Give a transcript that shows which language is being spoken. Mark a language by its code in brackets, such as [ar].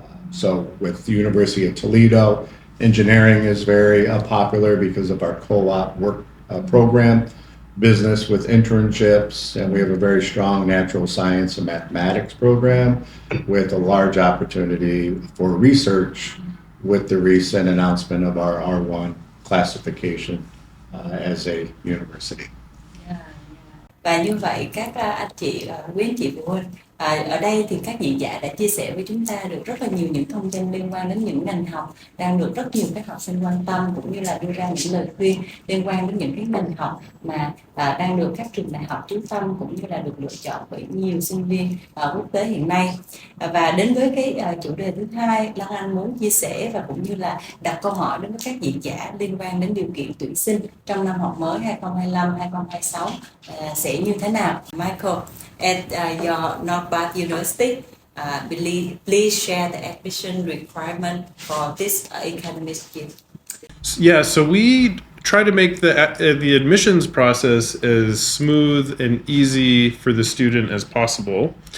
[en] So with the University of Toledo, engineering is very popular because of our co-op work program, business with internships, and we have a very strong natural science and mathematics program with a large opportunity for research with the recent announcement of our R1 classification as a university. [vi] Và như vậy các anh chị, quý anh chị phụ huynh, ở đây thì các diễn giả đã chia sẻ với chúng ta được rất là nhiều những thông tin liên quan đến những ngành học đang được rất nhiều các học sinh quan tâm, cũng như là đưa ra những lời khuyên liên quan đến những cái ngành học mà đang được các trường đại học chú tâm, cũng như là được lựa chọn bởi nhiều sinh viên quốc tế hiện nay. Và đến với cái chủ đề thứ hai, Lan Anh muốn chia sẻ và cũng như là đặt câu hỏi đến với các diễn giả liên quan đến điều kiện tuyển sinh trong năm học mới 2025-2026 sẽ như thế nào. [en] Michael, at your North Park University, please share the admission requirement for this academic year. Yeah, so we try to make the admissions process as smooth and easy for the student as possible.